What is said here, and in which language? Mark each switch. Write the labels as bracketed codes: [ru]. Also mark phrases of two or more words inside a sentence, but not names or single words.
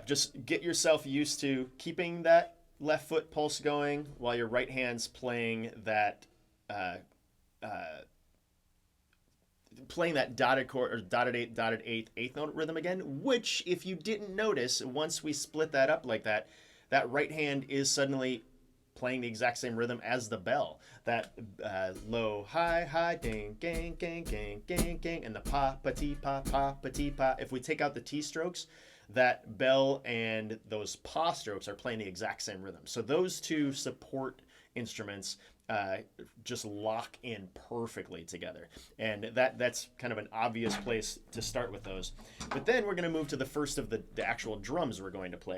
[en] Just get yourself used to keeping that left foot pulse going while your right hand's playing that dotted chord or dotted eighth note rhythm again. Which, if you didn't notice, once we split that up like that, that right hand is suddenly playing the exact same rhythm as the bell. That low, high, ding, gang, gang, gang, gang, gang, and the pa, pa, ti, pa, pa, pa, ti, pa. If we take out the T strokes, that bell and those pa strokes are playing the exact same rhythm. So those two support instruments just lock in perfectly together. And that's kind of an obvious place to start with those. But then we're going to move to the first of the actual drums we're going to play.